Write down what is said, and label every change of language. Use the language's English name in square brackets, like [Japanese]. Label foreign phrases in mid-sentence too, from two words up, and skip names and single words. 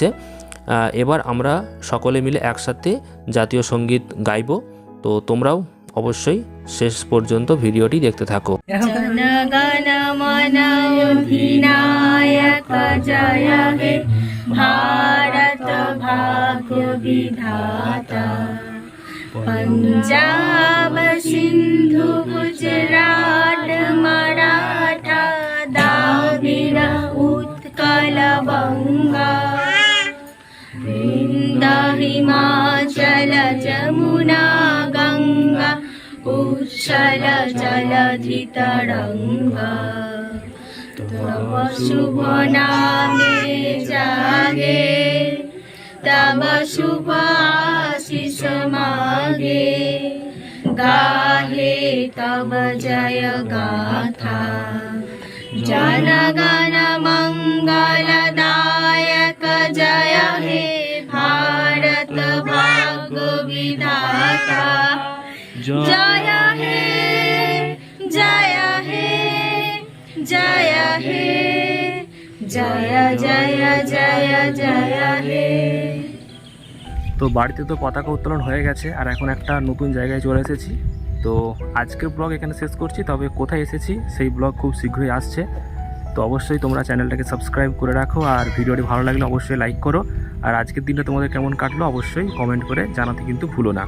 [Bangla] এবার আমরা সকলে মিলে একসাথে জাতীয় সঙ্গীত গাইব। তো তোমরাও অবশ্যই শেষ পর্যন্ত ভিডিওটি দেখতে থাকো। জনগণ মন অধিনায়ক জয় হে ভারত ভাগ্য বিধাতা। পঞ্জাব সিন্ধু গুজরাট মরাঠা দ্রাবিড় উৎকল বঙ্গ বৃন্দা হিমাচল যমুনা গঙ্গা উচ্ছল জলধি তরঙ্গ। তব শুভ নামে জাগে তব শুভ আশিস মাগে গাহে তব জয় গাথা। জনগণ মঙ্গলদায়ক জয় হে ভারত ভাগ্য বিধাতা। জয় হে জয় হে জয় হে জয় জয় জয় জয় হে। তো বাড়িতে তো পতাকা উত্তোলন হয়ে গেছে, আর এখন একটা নতুন জায়গায় চলে এসেছি। তো আজকের ব্লগ এখানে শেষ করছি, তবে কোথায় এসেছি সেই ব্লগ খুব শীঘ্রই আসছে। তো অবশ্যই তোমরা চ্যানেলটাকে সাবস্ক্রাইব করে রাখো, আর ভিডিওটি ভালো লাগলে অবশ্যই লাইক করো। আর আজকের দিনটা তোমাদের কেমন কাটলো অবশ্যই কমেন্ট করে জানাতে কিন্তু ভুলো না।